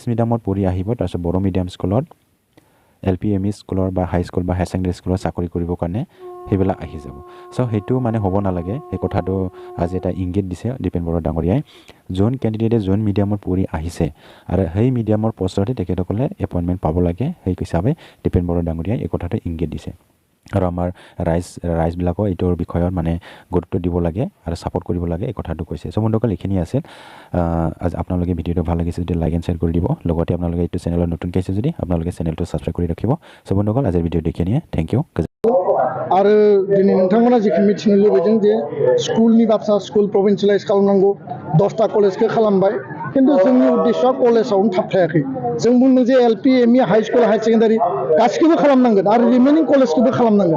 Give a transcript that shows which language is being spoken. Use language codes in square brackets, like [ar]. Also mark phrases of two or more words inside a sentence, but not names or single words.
[as] মিডিয়ামত পঢ়ি আহিব তাৰপিছত বড়ো মিডিয়াম স্কুলত LP/ME স্কুলৰ বা হাই স্কুল বা হায়াৰ ছেকেণ্ডেৰী স্কুলত চাকৰি কৰিবৰ কাৰণে সেইবিলাক আহি যাব চ' সেইটো মানে হ'ব নালাগে সেই কথাটো আজি এটা ইংগিত দিছে দিপেন বড়ো ডাঙৰীয়াই যোন কেণ্ডিডেটে যোন মিডিয়ামত পঢ়ি আহিছে আৰু সেই মিডিয়ামৰ পষ্টতে তেখেতসকলে এপইণ্টমেণ্ট পাব লাগে সেই হিচাপে দিপেন বড়ো ডাঙৰীয়াই এই কথাটো ইংগিত দিছে আৰু আমাৰ ৰাইজবিলাকক এইটোৰ বিষয়ত মানে গুৰুত্ব দিব লাগে আৰু ছাপোৰ্ট কৰিব লাগে এই কথাটো কৈছে। চ' বন্ধুসকল এইখিনি আছিল। আপোনালোকে ভিডিঅ'টো ভাল লাগিছে যদি [en] like and share [as] কৰি দিব। লগতে আপোনালোকে এইটো চেনেলত নতুনকৈ আছে যদি আপোনালোকে চেনেলটো ছাবস্ক্ৰাইব কৰি ৰাখিব। চ' বন্ধুসকল আজিৰ ভিডিঅ' দেখিনিয়ে [en] thank you. [brx] आरो दिनै नोंथांमोना जिखौ मिथिनो लुबैदों जे स्कुलनि बाथ्रा [en] school provincialise [brx] खालामनांगौ 10टा कलेजखौ खालामबाय खिन्थु जोंनि उद्देश्यआ कलेजावनो थाबथायाखै। जों बुंदों जे [en] LP ME high school higher secondary [brx] गासिखौबो खालामनांगोन आरो रिमेनिं कलेजखौबो खालामनांगोन।